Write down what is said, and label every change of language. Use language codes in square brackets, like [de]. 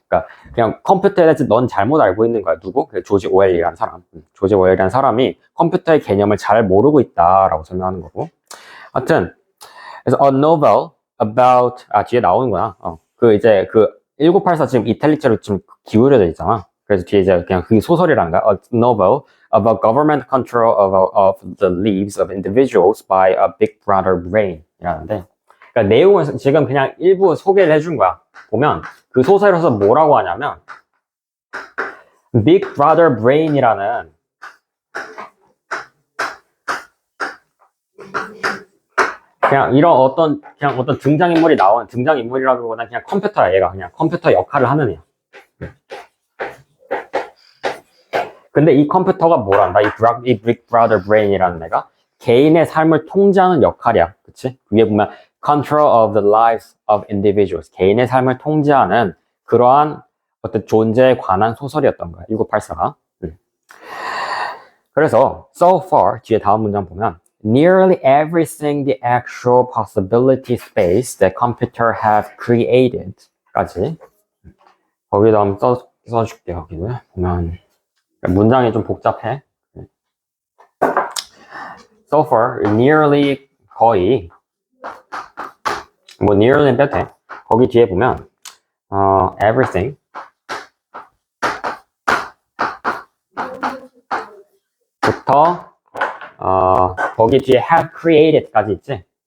[ko] 그러니까 그냥 컴퓨터에 대해서 넌 잘못 알고 있는 거야. 누구? 조지 오웰이라는 사람. 조지 오웰이라는 사람이 컴퓨터의 개념을 잘 모르고 있다라고 설명하는 거고. 하여튼 그래서 a novel about 뒤에 나오는구나. 그 이제 그 1984 지금 이탈리아로 좀 기울여져 있잖아. 그래서 뒤에 이제 그냥 그 소설이란가? [en] A novel about government control of the lives of individuals by a big brother brain [ko] 이라는데 그러니까 내용은 지금 그냥 일부 소개를 해준 거야. 보면 그 소설에서 뭐라고 하냐면 Big Brother Brain이라는 그냥 이런 어떤 등장인물이 나온 등장인물이라기보다는 그냥 컴퓨터야. 얘가 그냥 컴퓨터 역할을 하는 애야. 근데 이 컴퓨터가 뭘 한다? 이 Big Brother Brain이라는 애가 개인의 삶을 통제하는 역할이야. 그치? 위에 보면 [en] Control of the lives of individuals. [ko] 개인의 삶을 통제하는 그러한 어떤 존재에 관한 소설이었던 거야. 1984가. 그래서 [en] so far [ko] 뒤에 다음 문장 보면 [en] Nearly everything the actual possibility space that computer have created [ko] 까지 거기다 한번 써줄게요. 여기는 보면 문장이 좀 복잡해. So far, nearly 거의 뭐 nearly는 빼도 돼. 거기 뒤에 보면 everything 부터 거기 뒤에 have created까지 있지.